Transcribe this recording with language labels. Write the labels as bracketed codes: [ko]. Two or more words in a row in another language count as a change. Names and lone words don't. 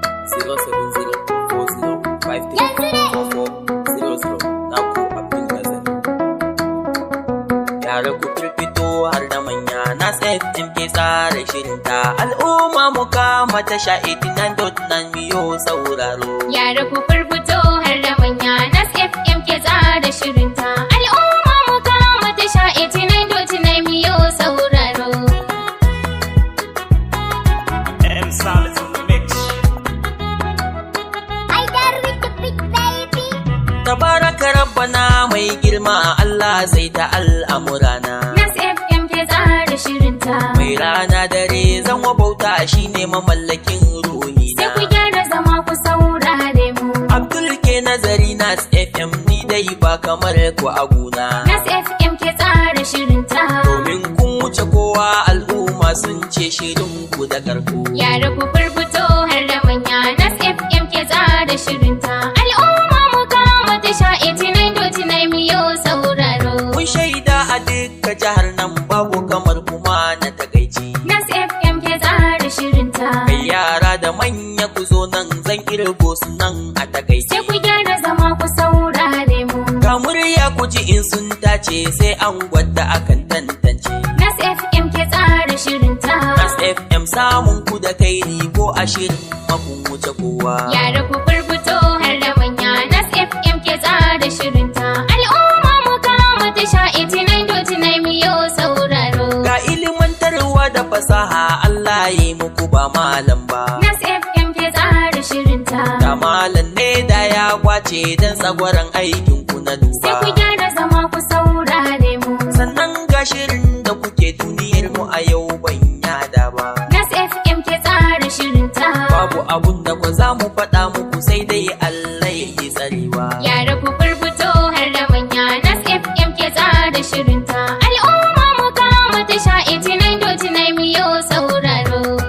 [ha] Zero seven zero four zero five three four four zero zero. Naku Abdul Nazari. Yara ku firfito har da manya, Nas F M ke tsara shirinta. Al'umma mu kama tasha [en] eighty-nine dot nine [ha] miyo sauraro. Yara ku firfito har da manya, Nas F M ke tsara shirinta. Al'umma mu kama tasha [en] eighty-nine dot nine [ha] miyo sauraro. [en] M Solid on the mix. I got with the big baby. [ar] تبارك ربنا [ha] mai girma, Allah zai ta al'amurana. Nas F M ke tsara shirinta. Mai rana dare zan wa bauta, shi ne mamallakin ruhina. Sai ku gyara zama ku saurare mu. Abdul ke nazari, Nas F M, ni dai ba kamar ku a guna. Nas F M ke tsara shirinta. Domin kun wuce kowa, al'umma sun ce shirin ku da karko. Yara ku firfito har da manya, Nas F M ke tsara shirinta. Al'umma mu kama tasha [en] eighty-nine dot nine [ha] miyo sauraro. Kun shaida a dukka jihar nan babu kamar kuma na takaici. Nas F M ke tsara shirinta. Kai yara da manya ku zo nan, zan kirgo su nan a takaice. Sai ku gyara zama ku saurare mu. Ga murya ku ji in sun tace, sai an gwada akan tantance. Nas F M ke tsara shirinta. Nas F M samun ku da kairi ko a shirin makun wuce kowa. Yara ku firfito har da manya, Nas F M ke tsara shirinta. Al'umma mu kama tasha [en] eighty-nine dot nine [ha] miyo sauraro. Ga ilimantarwa da fasaha, Allah ya yi muku ba malam ba. Nas F M ke tsara shirinta. Da malam ne da ya kwace dan tsagwaron aikin ku na duba. Sai ku gyara zama ku saurare mu. Sannan ga shirin da kuke duniyar mu a yau ban yada ba. Nas F M ke tsara shirinta. Babu abun da ku za mu faɗa muku, sai dai Allah ya yi tsarewa. Yara ku firfito har da manya, Nas F M ke tsara shirinta. Al'umma mu kama tasha [en] eighty-nine dot nine [ha] miyo sauraro.